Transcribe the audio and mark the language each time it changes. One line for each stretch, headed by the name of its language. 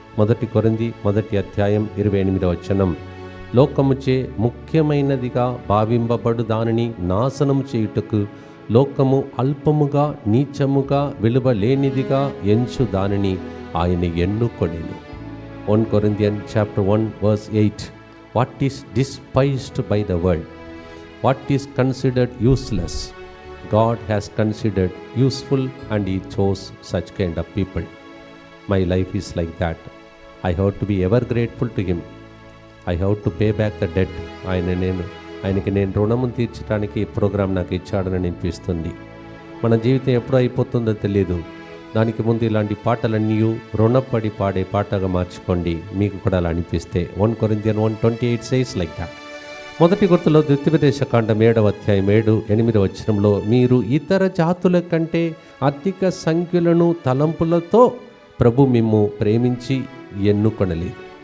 Telugu: 1 కొరింథీ 1 అధ్యాయం 28వ వచనం. లోకముచే ముఖ్యమైనదిగా భావింపబడు దానిని నాశనము చేయుటకు లోకము అల్పముగా నీచముగా విలువ లేనిదిగా ఎంచు దానిని ఆయన ఎన్నుకొనెను.
English: 1 Corinthians chapter 1 verse 8. What is despised by the world, what is considered useless, God has considered useful, and He chose such kind of people. My life is like that. I have to be ever grateful to Him. I have to pay back the debt.
Telugu: ఆయనకి నేను రుణము తీర్చడానికి ఈ programme నాకు ఇచ్చాడని అనిపిస్తుంది. మన జీవితం ఎప్పుడు అయిపోతుందో తెలియదు. దానికి ముందు ఇలాంటి పాటలన్నీ రుణపడి పాడే పాటగా మార్చుకోండి. మీకు కూడా అలా అనిపిస్తే
English: 1 Corinthians 1:28 says like that.
Telugu: 1 గుర్తులో ద్వితీయోపదేశ కాండం 7వ అధ్యాయం 7-8వ వచనంలో, మీరు ఇతర జాతుల కంటే అధిక సంఖ్యలను తలంపులతో ప్రభు మిమ్ము ప్రేమించి ఎన్నుకొనలేదు.